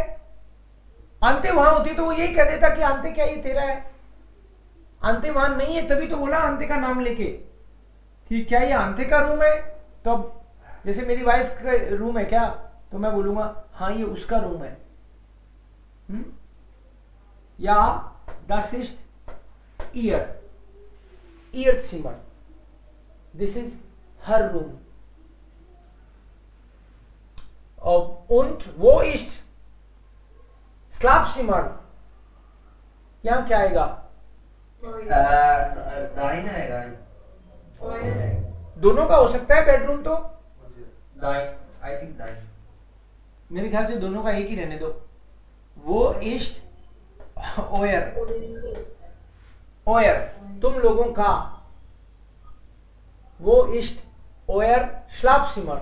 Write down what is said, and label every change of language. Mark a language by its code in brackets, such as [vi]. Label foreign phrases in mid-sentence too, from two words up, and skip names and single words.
[hi] अंते वहां होती तो वो यही कह देता कि अंते क्या ये तेरा है। अंते वहां नहीं है, तभी तो बोला अंते का नाम लेके कि क्या ये अंते का रूम है। तो अब जैसे मेरी वाइफ का रूम है क्या, तो मैं बोलूंगा हाँ ये उसका रूम है। [de] या das ist ihr Zimmer, [en] this is her room. [de] Und wo ist Schlafzimmer? [hi] यहाँ क्या आएगा? दाइन आएगा। Eure. दोनों का हो सकता है बेडरूम, तो दाइन, [en] I think [hi] दाइन। मेरे ख्याल से दोनों का एक ही रहने दो। [de] wo ist euer, euer [hi] तुम लोगों का, [de] wo ist euer Schlafzimmer.